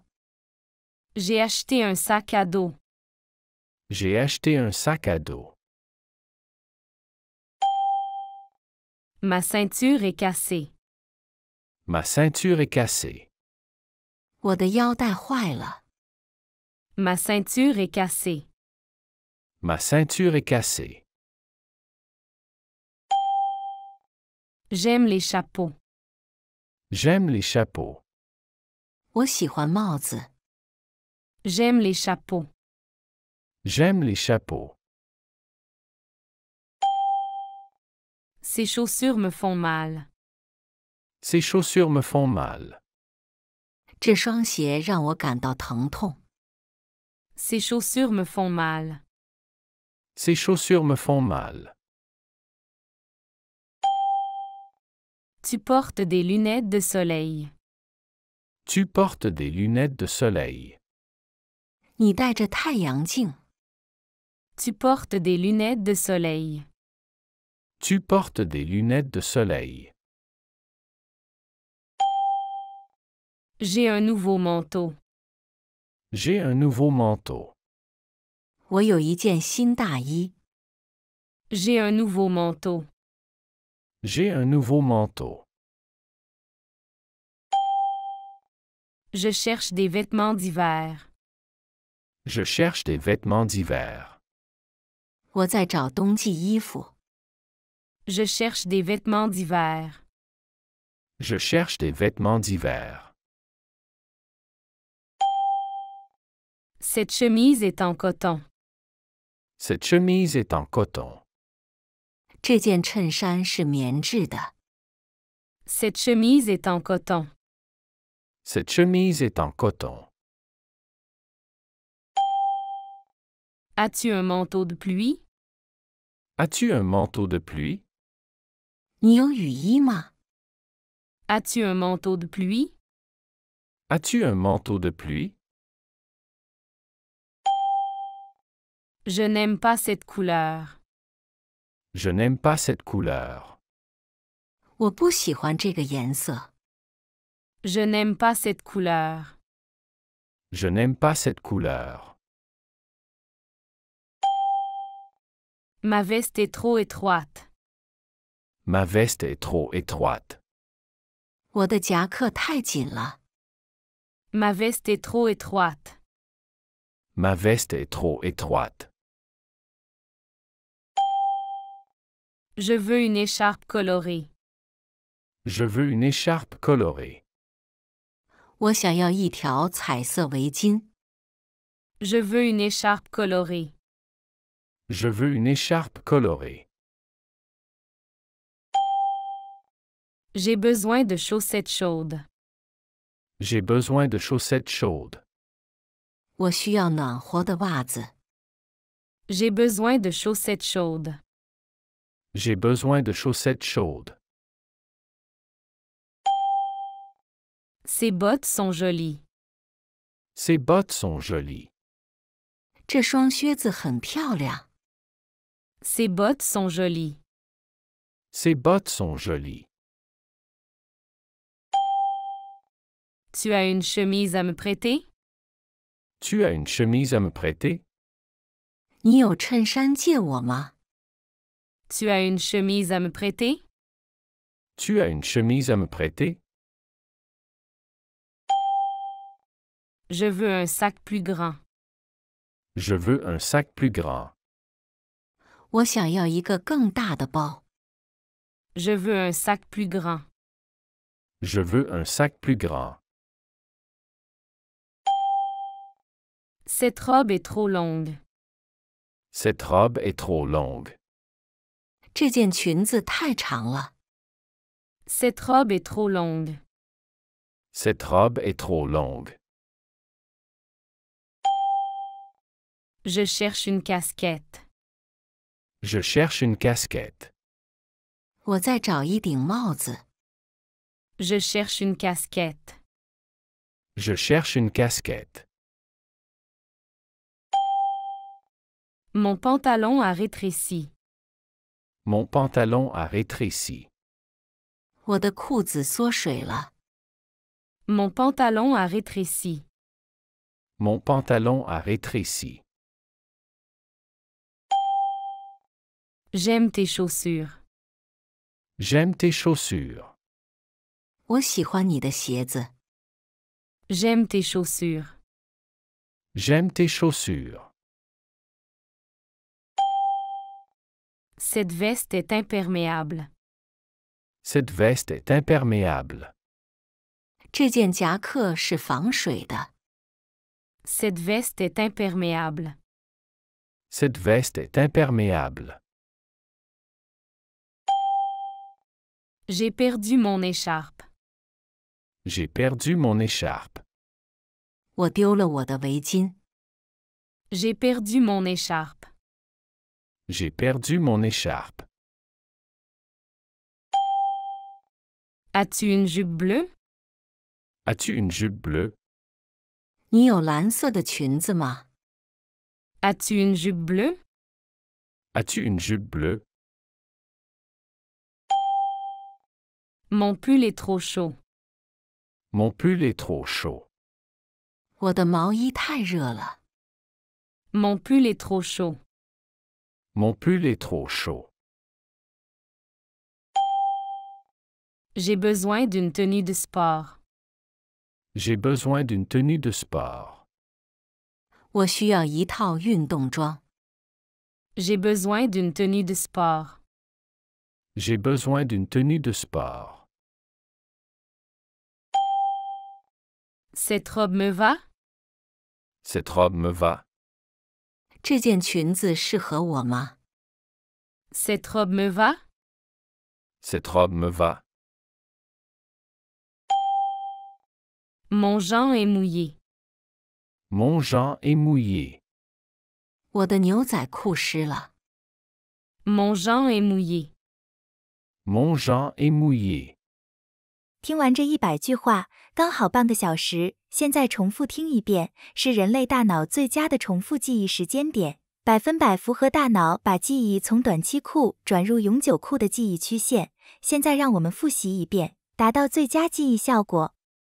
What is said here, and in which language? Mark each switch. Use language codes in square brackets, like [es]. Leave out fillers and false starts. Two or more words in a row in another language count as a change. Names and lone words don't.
[fr] J'ai acheté un sac à dos. J'ai acheté un sac à dos. Ma ceinture est cassée. Ma ceinture est cassée. [zh] 我的腰带坏了。 [fr] Ma ceinture est cassée. Ma ceinture est cassée. J'aime les chapeaux. J'aime les chapeaux. [zh] 我喜欢帽子。 [fr] J'aime les chapeaux. J'aime les chapeaux. Ces chaussures me font mal. Ces chaussures me font mal. [zh] 这双鞋让我感到疼痛。 [fr] Ces chaussures me font mal. Ces chaussures me font mal. Tu portes des lunettes de soleil. Tu portes des lunettes de soleil. [zh] 你戴着太阳镜。 [fr] Tu portes des lunettes de soleil. Tu portes des lunettes de soleil. J'ai un nouveau manteau. J'ai un nouveau manteau. [zh] 我有一件新大衣。 [fr] J'ai un nouveau manteau. J'ai un nouveau manteau. Je cherche des vêtements d'hiver. Je cherche des vêtements d'hiver. [zh] 我在找冬季衣服。 [fr] Je cherche des vêtements d'hiver. Je cherche des vêtements d'hiver. Cette chemise est en coton. Cette chemise est en coton. [zh] 这件衬衫是棉质的。 [fr] Cette chemise est en coton. Cette chemise est en coton. As-tu un manteau de pluie? As-tu un manteau de pluie? [zh] 你有雨衣吗？ [fr] As-tu un manteau de pluie? As-tu un manteau de pluie? Je n'aime pas cette couleur. Je n'aime pas cette couleur. [zh] 我不喜欢这个颜色。 [fr] Je n'aime pas cette couleur. Je n'aime pas cette couleur. Ma veste est trop étroite. Ma veste est trop étroite. [zh] 我的夹克太紧了。 [fr] Ma veste est trop étroite. Ma veste est trop étroite. Je veux une écharpe colorée. Je veux une écharpe colorée. [zh] 我想要一条彩色围巾。 [fr] Je veux une écharpe colorée. Je veux une écharpe colorée. J'ai besoin de chaussettes chaudes. J'ai besoin de chaussettes chaudes. [zh] 我需要暖和的袜子。 [fr] J'ai besoin de chaussettes chaudes. J'ai besoin de chaussettes chaudes. Ces bottes sont jolies. Ces bottes sont jolies. [zh] 这双靴子很漂亮。 [fr] Ces bottes sont jolies. Ces bottes sont jolies. Tu as une chemise à me prêter? Tu as une chemise à me prêter? [zh] 你有衬衫借我吗？ [fr] Tu as une chemise à me prêter? Tu as une chemise à me prêter? Je veux un sac plus grand. Je veux un sac plus grand. [zh] 我想要一个更大的包。 [fr] Je veux un sac plus grand. Je veux un sac plus grand. Cette robe est trop longue. Cette robe est trop longue. [zh] 这件裙子太长了。 [fr] Cette robe est trop longue. Cette robe est trop longue. Je cherche une casquette. Je cherche une casquette. [zh] 我在找一顶帽子。 [fr] Je cherche une casquette. Je cherche une casquette. Mon pantalon a rétréci. Mon pantalon a rétréci. [zh] 我的裤子缩水了。 [fr] Mon pantalon a rétréci. Mon pantalon a rétréci. J'aime tes chaussures. J'aime tes chaussures. [zh] 我喜欢你的鞋子。 [fr] J'aime tes chaussures. J'aime tes chaussures. Cette veste est imperméable. Cette veste est imperméable. [zh] 这件夹克是防水的。 [fr] Cette veste est imperméable. Cette veste est imperméable. J'ai perdu mon écharpe. J'ai perdu mon écharpe. [zh] 我丢了我的围巾。 [fr] J'ai perdu mon écharpe. J'ai perdu mon écharpe. As-tu une jupe bleue? As-tu une jupe bleue? [zh] 你有蓝色的裙子吗？ [fr] As-tu une jupe bleue? As-tu une jupe bleue? Mon pull est trop chaud. Mon pull est trop chaud. [zh] 我的毛衣太热了。 [fr] Mon pull est trop chaud. Mon pull est trop chaud. J'ai besoin d'une tenue de sport. J'ai besoin d'une tenue de sport. [zh] 我需要一套运动装。 [fr] J'ai besoin d'une tenue de sport. J'ai besoin d'une tenue de sport. Cette robe me va? Cette robe me va. [zh] 这件裙子适合我吗？ [fr] Cette robe me va? Cette robe me va. Mon jean est mouillé. Mon jean est mouillé. [zh] 我的牛仔裤湿了。 [fr] Mon jean est mouillé. Mon jean est mouillé. [zh] 听完这100句话，刚好半个小时，现在重复听一遍，是人类大脑最佳的重复记忆时间点，100%符合大脑把记忆从短期库转入永久库的记忆曲线。现在让我们复习一遍，达到最佳记忆效果。